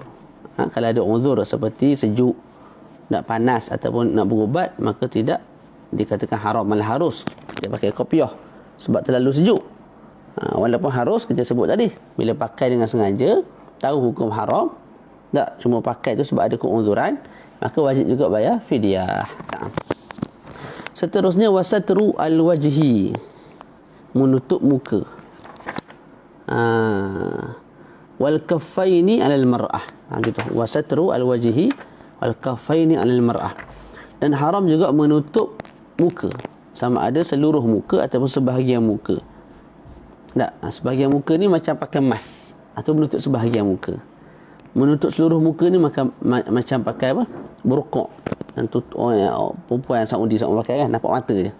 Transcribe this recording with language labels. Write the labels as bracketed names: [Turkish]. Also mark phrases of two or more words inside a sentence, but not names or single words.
[Malay] Kalau ada uzur seperti sejuk, nak panas ataupun nak berubat, maka tidak dikatakan haram, malah harus dia pakai kopiah sebab terlalu sejuk. Walaupun harus kita sebut tadi, bila pakai dengan sengaja, tahu hukum haram, tak cuma pakai tu sebab ada keuzuran, maka wajib juga bayar fidyah. Seterusnya [Arabic] wasatru al-wajhi, [Malay] menutup muka. [Arabic] Wal kaffaini 'alal mar'ah. [Malay] Gitu. [Arabic] Wasatru al-wajhi wal kaffaini 'alal mar'ah. [Malay] Dan haram juga menutup muka, sama ada seluruh muka ataupun sebahagian muka. Tak, sebahagian muka ni macam pakai mask atau menutup sebahagian muka. Menutup seluruh muka ni macam pakai apa? Burqa. Dan perempuan yang Saudi pakai kan, nampak mata je.